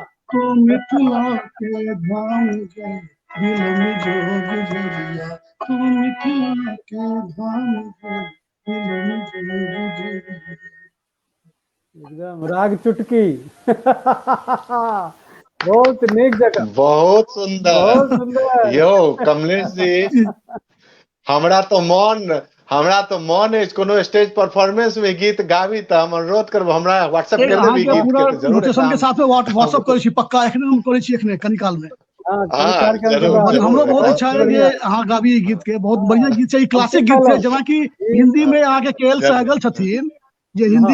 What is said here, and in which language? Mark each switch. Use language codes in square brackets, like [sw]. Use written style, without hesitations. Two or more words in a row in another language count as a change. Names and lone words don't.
[mai] तो मिथिला के धाम गे, बिलम जो गुजरिया तो मिथिला के धाम गे, बिलम जो गुजरिया। एकदम राग चुटकी। बहुत नेक जगह, बहुत बहुत सुंदर। सुंदर। यो कमलेश जी, हमरा तो मन है कोनो [en] stage performance [mai] में गीत गाबी त हम अनुरोध करब, हमरा व्हाट्सएप कर देबी गीत पूरा के तो जरूर नोटेशन के साथ में व्हाट्सएप करै छी, पक्का एखने हम करै छी, एखने कनी काल में। हाँ, हाँ, कार्यक्रम के जरूर, बाद जरूर। हमरो बहुत बहुत इच्छा है बढ़िया। जे अहाँ गाबी ई गीत के, बहुत बढ़िया गीत छै, ई क्लासिक गीत छै, जेना कि हिंदी में अहाँ के केएल सहगल छथिन जे हिंदी